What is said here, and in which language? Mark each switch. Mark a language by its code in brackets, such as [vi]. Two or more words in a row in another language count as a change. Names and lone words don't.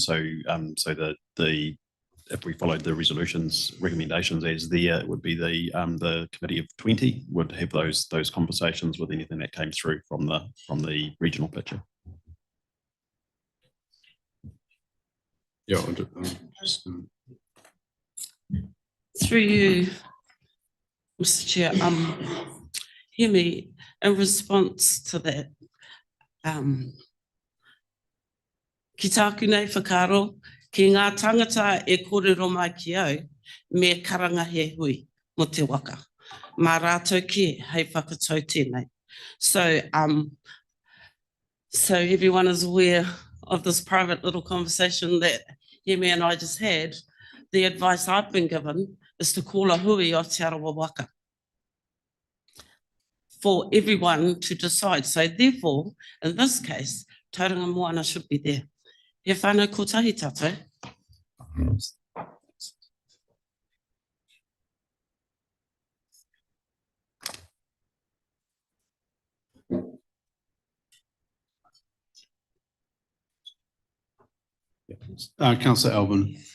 [en] So if we followed the resolution's recommendations as there, it would be the committee of 20 would have those conversations with anything that came through from the regional picture. Yeah, Through you, Mr. Chair, hear me, in response to that, [mi] ki tāku nei whakaro, ki ngā tangata e kōrero mai ki au, me karanga he hui mo te waka. Mā rātou ki hei whakatau tēnei. [en] So everyone is aware of this private little conversation that Yemi and I just had. The advice I've been given is to call a hui of Te Arawa Waka for everyone to decide. So therefore, in this case, Tauranga Moana should be there. [mi] He whānau kotahi tātou. [en] Councillor Alban.